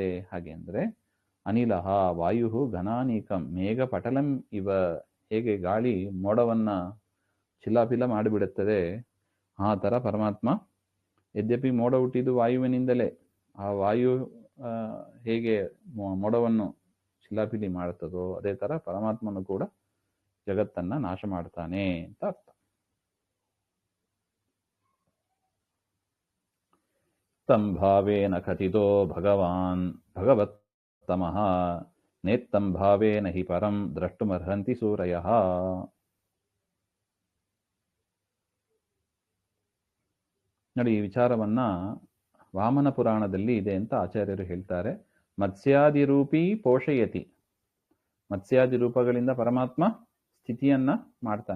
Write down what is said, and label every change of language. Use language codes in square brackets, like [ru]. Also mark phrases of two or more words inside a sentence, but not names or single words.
[kn] ಹಾಗೆ ಅಂದ್ರೆ [sa] ಅನಿಲಃ ವಾಯು ಘನಾನೀಕಂ ಮೇಘ ಪಟಲಂ ಇವ, [kn] ಹೇಗೆ ಗಾಳಿ ಮೋಡವನ್ನ ಚಿಲಾಪಿಲ ಮಾಡಿಬಿಡುತ್ತದೆ, ಆ ತರ ಪರಮಾತ್ಮ, ಯದ್ಯಪಿ ಮೋಡ ಹುಟ್ಟಿದ್ದು ವಾಯುವಿನಿಂದಲೇ, ಆ ವಾಯು ಹೇಗೆ ಮೋಡವನ್ನು ಶಿಲಾಪಿಲಿ ಮಾಡುತ್ತದೋ ಅದೇ ತರ ಪರಮಾತ್ಮನು ಕೂಡ ಜಗತ್ತನ್ನ ನಾಶ ಮಾಡ್ತಾನೆ ಅಂತ ಅರ್ಥ. [sa] ತಂ ಭಾವೇನ ಕಥಿತೋ ಭಗವಾನ್ ಭಗವತ್ತಮಃ ನೇತ್ತಂ ಭಾವೇನ ಹಿ ಪರಂ ದ್ರಷ್ಟುಮರ್ಹಂತಿ ಸೂರಯಃ. [kn] ನೋಡಿ, ಈ ವಿಚಾರವನ್ನ ವಾಮನ ಪುರಾಣದಲ್ಲಿ ಇದೆ ಅಂತ ಆಚಾರ್ಯರು ಹೇಳ್ತಾರೆ. [sa] ಮತ್ಸ್ಯಾದಿರೂಪಿ ಪೋಷಯತಿ, [kn] ಮತ್ಸ್ಯಾದಿ ರೂಪಗಳಿಂದ ಪರಮಾತ್ಮ ಸ್ಥಿತಿಯನ್ನ ಮಾಡ್ತಾನೆ.